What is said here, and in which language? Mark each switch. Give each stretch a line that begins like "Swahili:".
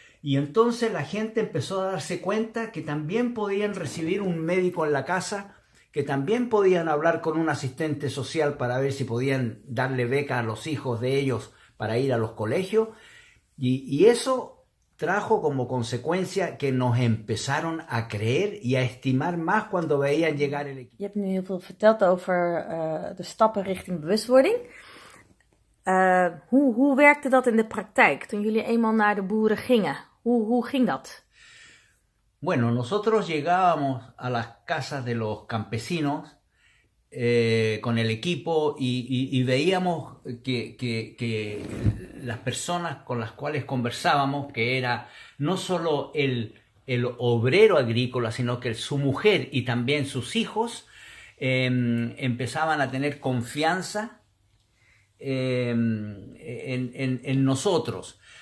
Spanish: Y entonces la gente empezó a darse cuenta que también podían recibir un médico en la casa, que también podían hablar con un asistente social para ver si podían darle beca a los hijos de ellos para ir a los colegios. Y eso trajo como consecuencia que nos empezaron a creer y a estimar más cuando veían llegar el equipo.
Dutch: Je hebt nu heel veel verteld over de stappen richting bewustwording. Hoe werkte dat in de praktijk toen jullie eenmaal naar de boeren gingen? Hoe ging dat?
Spanish: Bueno, nosotros llegábamos a las casas de los campesinos con el equipo y veíamos que las personas con las cuales conversábamos, que era no solo el obrero agrícola, sino que su mujer y también sus hijos empezaban a tener confianza en nosotros.